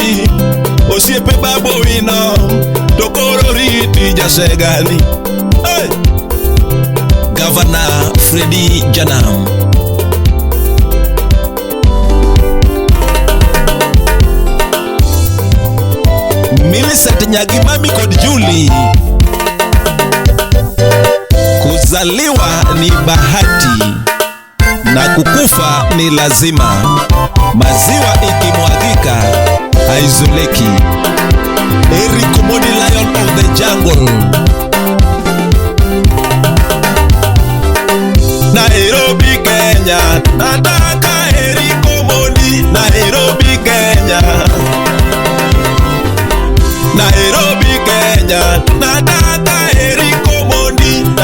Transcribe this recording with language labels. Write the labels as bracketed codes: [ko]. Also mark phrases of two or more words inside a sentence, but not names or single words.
[luo] Osiepe babo wina tokoro riti jasegani. [en] Hey! Governor Freddy Janam. [luo] Millicent Nyagimami kod Julie. [sw] Kuzaliwa ni bahati na kukufa ni lazima. Maziwa ikimwagika haizoleki. Eric Omondi, [en] Lion of the Jungle. [sw] Nairobi Kenya, nataka Eric Omondi. Nairobi Kenya, Nairobi Kenya, nataka Eric Omondi.